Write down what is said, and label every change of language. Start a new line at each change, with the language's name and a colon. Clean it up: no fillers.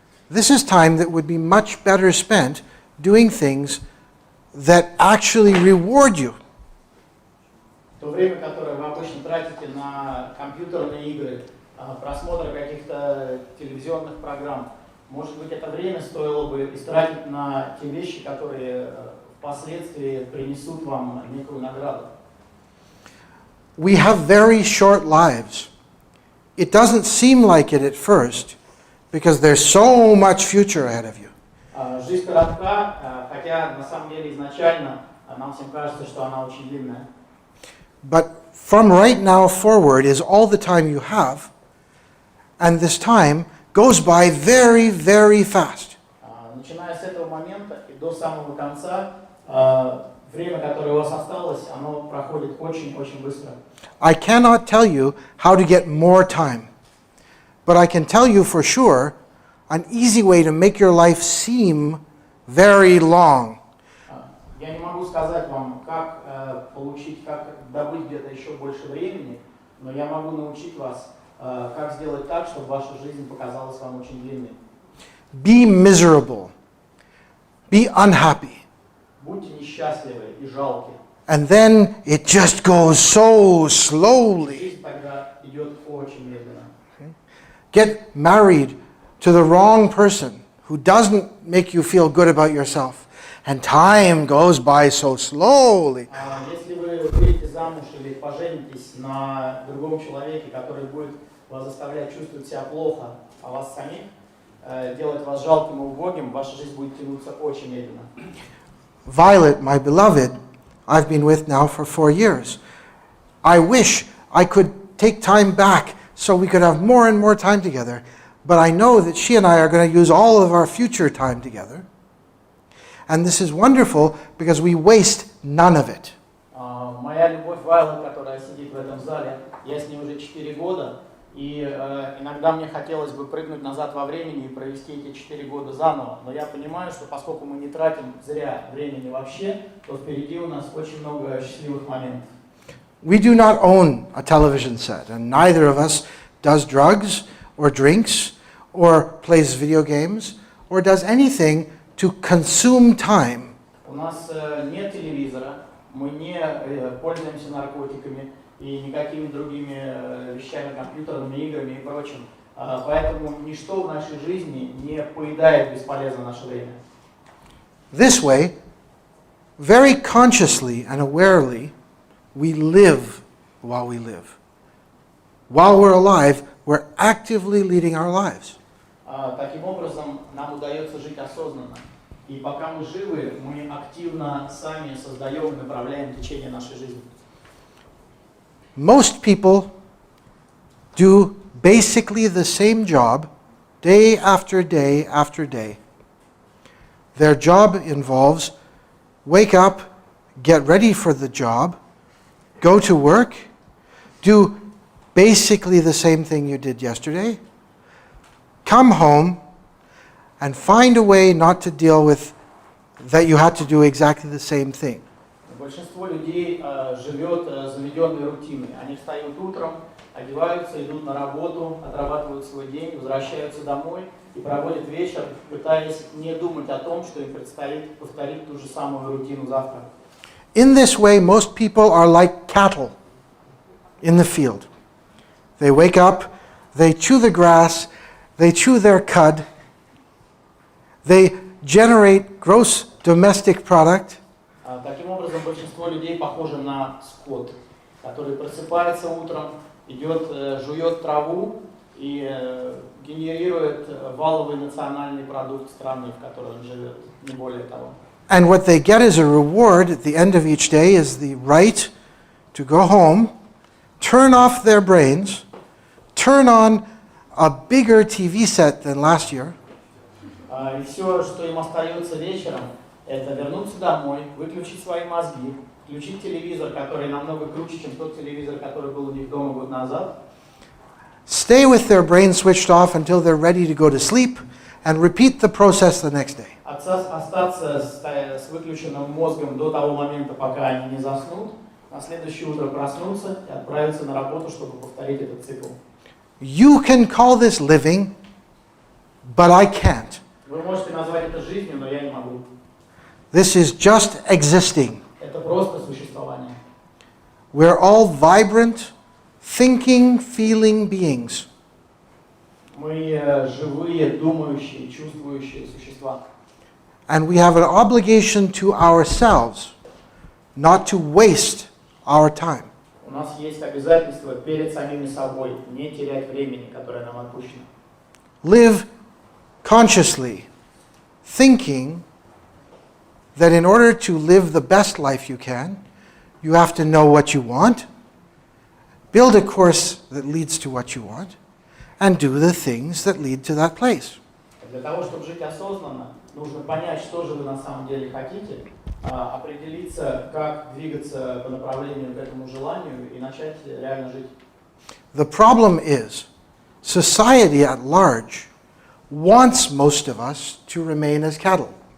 English: This is time that would be much better spent doing things that actually reward you.
Russian: То время, которое вы обычно тратите на компьютерные игры, просмотр каких-то телевизионных программ, может быть, это время стоило бы истратить на те вещи, которые впоследствии принесут вам некую награду.
English: We have very short lives. It doesn't seem like it at first because there's so much future ahead of you.
Russian: Жизнь коротка, хотя на самом деле изначально нам всем кажется, что она очень длинная.
English: But from right now forward is all the time you have, and this time goes by very, very fast.
Russian: Начиная с этого момента и до самого конца, время, которое у вас осталось, оно проходит очень-очень быстро.
English: I cannot tell you how to get more time, but I can tell you for sure an easy way to make your life seem very long.
Russian: Я не могу сказать вам, как получить, как добыть где-то еще больше времени, Но я могу научить вас, как сделать так, чтобы ваша жизнь показалась вам очень длинной.
English: Be miserable. Be unhappy.
Russian: Будьте несчастливы и жалки.
English: And then it just goes so slowly.
Russian: Жизнь тогда идет очень медленно.
English: Get married to the wrong person who doesn't make you feel good about yourself. And time goes by so slowly.
Russian: Если вы выйдете замуж или поженитесь на другом человеке, который будет вас заставлять чувствовать себя плохо, а вас самих, делать вас жалким и убогим, ваша жизнь будет тянуться очень медленно.
English: Violet, my beloved, I've been with now for 4 years. I wish I could take time back so we could have more and more time together. But I know that she and I are going to use all of our future time together. And this is wonderful because we waste none of it.
Russian: Моя любовь Вайла, которая сидит в этом зале, я с ней уже 4 года, и иногда мне хотелось бы прыгнуть назад во времени и провести эти 4 года заново, но я понимаю, что поскольку мы не тратим зря времени вообще, то впереди у нас очень много счастливых моментов.
English: We do not own a television set, and neither of us does drugs or drinks or plays video games or does anything to consume time.
Russian: У нас нет телевизора, мы не пользуемся наркотиками и никакими другими вещами, компьютерными играми и прочим. Поэтому ничто в нашей жизни не поедает бесполезно наше время.
English: This way, very consciously and awarely, we live while we live. While we're alive, we're actively leading our lives.
Russian: Таким образом, нам удается жить осознанно. И пока мы живы, мы активно сами создаем и направляем течение нашей жизни.
English: Most people do basically the same job day after day after day. Their job involves wake up, get ready for the job, go to work, do basically the same thing you did yesterday, come home, and find a way not to deal with that you had to do exactly the same thing.
Russian: Большинство людей живет заведенной рутиной. Они встают утром, одеваются, идут на работу, отрабатывают свой день, возвращаются домой и проводят вечер, пытаясь не думать о том, что им предстоит повторить ту же самую рутину завтра.
English: In this way, most people are like cattle in the field. They wake up, they chew the grass, they chew their cud, they generate gross domestic product.
Russian: Таким образом, большинство людей похоже на скот, который просыпается утром, идет, жует траву и генерирует валовый национальный продукт страны, в которой он живет, не более того.
English: And what they get as a reward at the end of each day is the right to go home, turn off their brains, turn on a bigger TV set than last year,
Russian: И все, что им остается вечером, это вернуться домой, выключить свои мозги, включить телевизор, который намного круче, чем тот телевизор, который был у них дома год назад,
English: stay with their brain switched off until they're ready to go to sleep, and repeat the process the next day.
Russian: остаться с выключенным мозгом до того момента, пока они не заснут, на следующее утро проснуться и отправиться на работу, чтобы повторить этот цикл.
English: You can call this living, but I can't.
Russian: Вы можете назвать это жизнью, но я не могу.
English: This is just existing.
Russian: Это просто существование.
English: We're all vibrant, thinking, feeling beings.
Russian: Мы живые, думающие, чувствующие существа.
English: And we have an obligation to ourselves not to waste our time.
Russian: У нас есть обязательство перед самими собой не терять времени, которое нам отпущено.
English: Live consciously, thinking that in order to live the best life you can, you have to know what you want, build a course that leads to what you want, and do the things that lead to that place.
Russian: Для того, чтобы жить осознанно, нужно понять, что же вы на самом деле хотите, определиться, как двигаться по направлению к этому желанию и начать реально жить.
English: The problem is, society at large wants most of us to remain as cattle.